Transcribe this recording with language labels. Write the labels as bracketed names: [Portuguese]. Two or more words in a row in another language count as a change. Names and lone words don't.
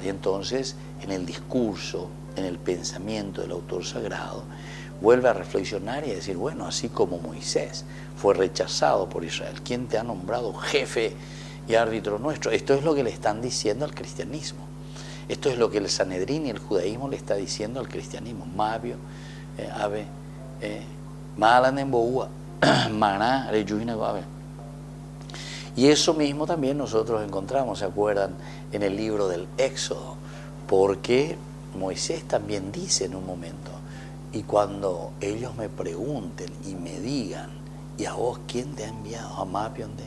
[Spanish] Y entonces en el discurso, en el pensamiento del autor sagrado, vuelve a reflexionar y a decir: bueno, así como Moisés fue rechazado por Israel, ¿quién te ha nombrado jefe y árbitro nuestro? Esto es lo que le están diciendo al cristianismo. Esto es lo que el Sanedrín y el judaísmo le está diciendo al cristianismo. Mabio, ave, malanemboua, maná, reyuina, ave. Y eso mismo también nosotros encontramos, ¿se acuerdan? En el libro del Éxodo, porque Moisés también dice en un momento: y cuando ellos me pregunten y me digan: ¿y a vos quién te ha enviado?